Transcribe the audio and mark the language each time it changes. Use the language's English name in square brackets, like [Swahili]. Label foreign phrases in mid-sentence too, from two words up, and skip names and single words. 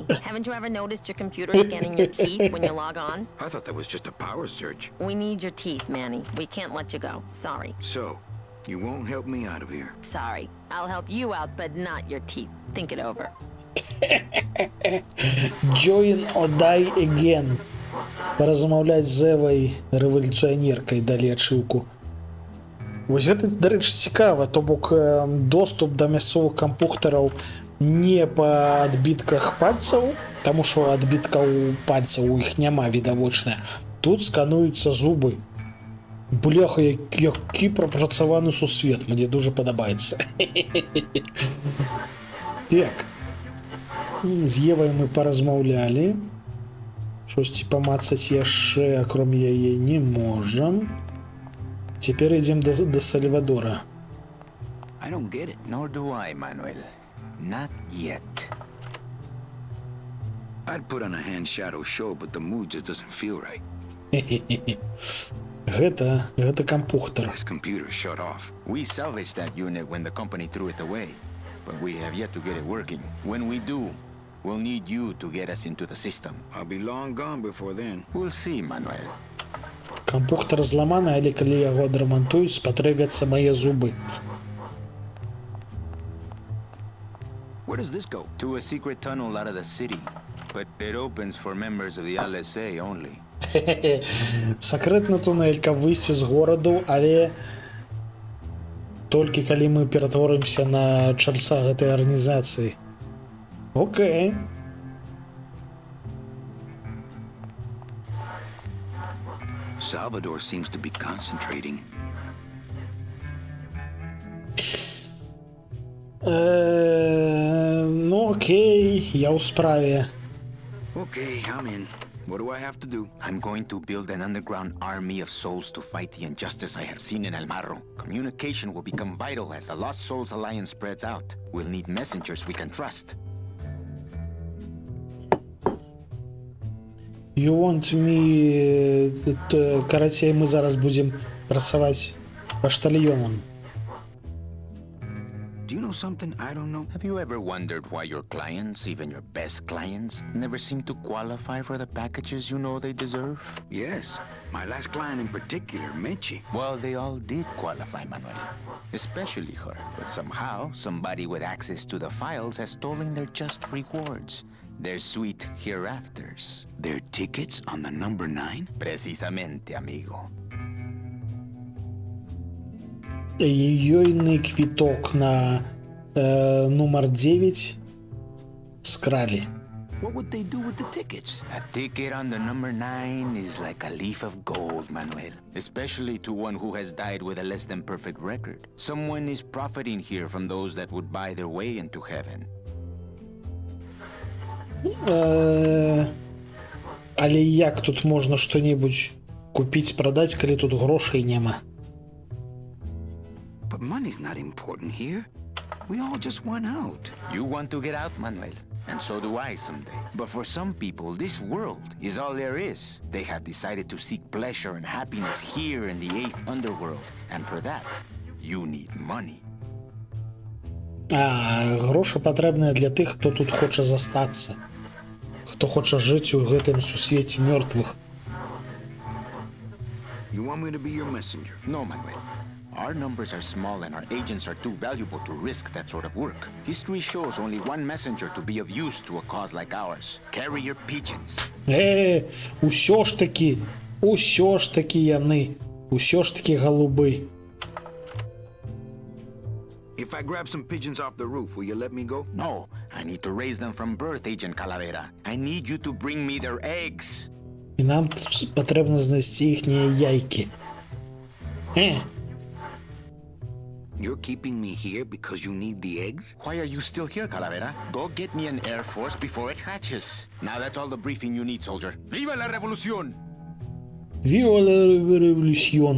[English] Haven't you ever noticed your computer scanning your teeth when you log on? I thought that was just a power surge. We need your teeth, Manny. We can't let you go. Sorry. So, you won't help me out of here. Sorry. I'll help you out, but not your teeth. Think it over. Join or die again. [Belarusian] Паразмаўляць з Эвай рэвалюцыянеркай далі ачыўку. Вось гэта, дарэчы, цікава, то бок доступ да мясцовых кампухтараў не па адбітках пальцаў, таму што адбіткаў пальцаў у іх няма відавочна. Тут скануюцца зубы. Бляха, які прапрацаваны сусвет, мне дуже падабаецца. Так. З Евай мы паразмаўлялі. Штосьці памацаць яшчэ, акром яе, не можам. Цяпер ідзем да Сальвадора. [English] I don't get it. Nor do I, Manuel. Not yet. I'd put on a hand shadow show, but the mood just doesn't feel right. [Belarusian] Гэта кампухтар. [English] This computer shut off. We salvaged that unit when the company threw it away, but we have yet to get it working. When we do, we'll need you to get us into the system. I'll be long gone before then. We'll see, Manuel. [Belarusian] Кампухтар зламаны, але калі яго адрамантуюць, спатрэбяцца мае зубы. [English] Where does this go? To a secret tunnel out of the city, but it opens for members of the LSA only. [Belarusian] Сакрэтны тунэль, каб выйсці з гораду, але толькі калі мы ператворымся на чальца гэтай арганізацыі. Окей. [English] Salvador seems to be concentrating. [Belarusian] Ну окей, я ў справе. [English] Okay, I'm in. What do I have to do? I'm going to build an underground army of souls to fight the injustice I have seen in El Marro. Communication will become vital as the Lost Souls Alliance spreads out. We'll need messengers we can trust. You want me... [Belarusian] Карацей, мы зараз будем працаваць паштальёнам. [English] Do you know something I don't know? Have you ever wondered why your clients, even your best clients, never seem to qualify for the packages you know they deserve? Yes. My last client in particular, Mechi. Well, they all did qualify, Manuel. Especially her. But somehow, somebody with access to the files has stolen their just rewards. Their sweet hereafters. Their tickets on the number 9? [Spanish] Precisamente, amigo. [Belarusian] Ёйны квіток на нумар 9 скралі. [English] What would they do with the tickets? A ticket on the number 9 is like a leaf of gold, Manuel. Especially to one who has died with a less than perfect record. Someone is profiting here from those that would buy their way into heaven. [Belarusian] Але як тут можна што-небудзь купіць, прадаць, калі тут грошай няма? [English] But money's not important here. We all just want out. You want to get out, Manuel, and so do I someday. But for some people, this world is all there is. They have decided to seek pleasure and happiness here in the 8th underworld. And for that, you need money. [Belarusian] Грошы патрэбныя для тых, хто тут хоча застацца. Хто хоча жыць у гэтым сусвеце мёртвых. [English] You want me to be your messenger? No, Manuel. Our numbers are small and our agents are too valuable to risk that sort of work. History shows only one messenger to be of use to a cause like ours. Carrier pigeons. [Belarusian] Усё ж таки Усё ж таки яны. Усё ж таки голубы. [English] If I grab some pigeons off the roof, will you let me go? No, I need to raise them from birth, Agent Calavera. I need you to bring me their eggs. [Ukrainian] І нам потрібно знайти їхні яйки. [English] You're keeping me here because you need the eggs? Why are you still here, Calavera? Go get me an Air Force before it hatches. Now that's all the briefing you need, soldier. [Spanish] Viva la revolución! Viva la revolución.